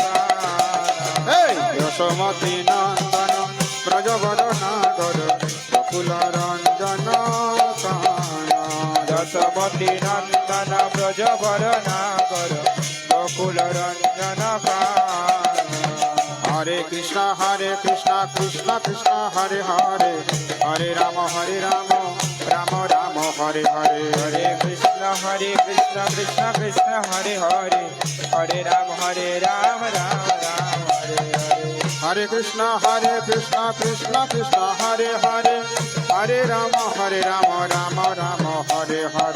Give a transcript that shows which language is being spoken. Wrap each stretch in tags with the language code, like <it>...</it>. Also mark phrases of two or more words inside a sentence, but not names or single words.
<bn>যশোমতী নন্দন ব্রজবর নাগর গোকুল রঞ্জন কান যশোমতী নন্দন ব্রজবর নাগর গোকুল রঞ্জন</bn> <sa>হরে কৃষ্ণ কৃষ্ণ কৃষ্ণ হরে হরে হরে রাম রাম রাম হরে হরে হরে কৃষ্ণ কৃষ্ণ কৃষ্ণ হরে হরে হরে রাম রাম রাম হরে হরে हरे कृष्ण कृष्ण कृष्ण हरे हरे हरे राम राम राम हरे हरे</sa>